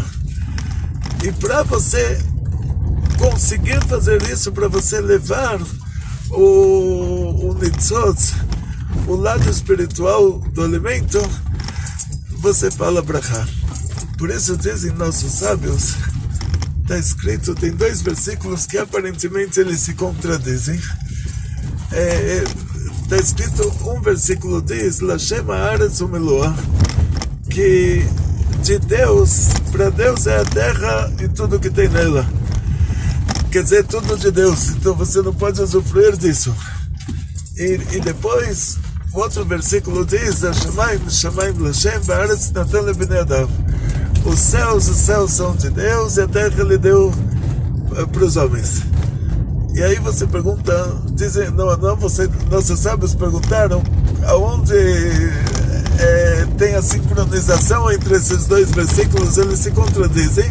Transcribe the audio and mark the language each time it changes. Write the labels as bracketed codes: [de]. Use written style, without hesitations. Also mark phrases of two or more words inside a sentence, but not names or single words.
[pt] E para você conseguir fazer isso, para você levar o nitzot, o lado espiritual do alimento, você fala brachá. Por isso dizem nossos sábios, está escrito, tem 2 versículos que aparentemente eles se contradizem. Está escrito, um versículo diz, [he] לה׳ הארץ ומלואה, [pt] que de Deus, para Deus é a terra e tudo que tem nela. Quer dizer, tudo de Deus, então você não pode usufruir disso. E depois, outro versículo diz, [he] שמים לה׳ והארץ נתן לבני אדם, [pt] os céus são de Deus e a terra ele deu para os homens. E aí você pergunta, dizem, nossos sábios perguntaram aonde tem a sincronização entre esses dois versículos, eles se contradizem.